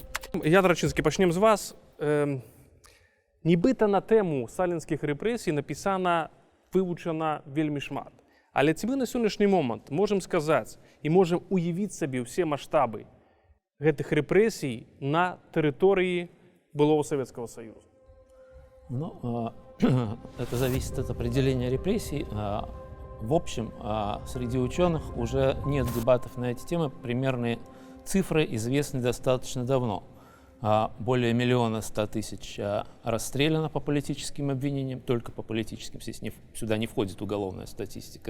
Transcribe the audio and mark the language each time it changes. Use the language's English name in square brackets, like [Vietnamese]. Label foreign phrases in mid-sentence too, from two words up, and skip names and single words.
[Belarusian] Я, Дарачынскі, пачнем з вас. Нібыта на тэму сталінскіх рэпрэсій напісана, вывучана вельмі шмат. Але ці мы на сённяшні момант можам сказаць і можам уявіць сабе ўсе маштабы гэтых рэпрэсій на тэрыторыі [Russian] былого Советского Союза? Ну, это зависит от определения репрессий. В общем, среди ученых уже нет дебатов на эти темы. Примерные цифры известны достаточно давно. Более 1 100 000 расстреляно по политическим обвинениям, только по политическим, здесь сюда не входит уголовная статистика.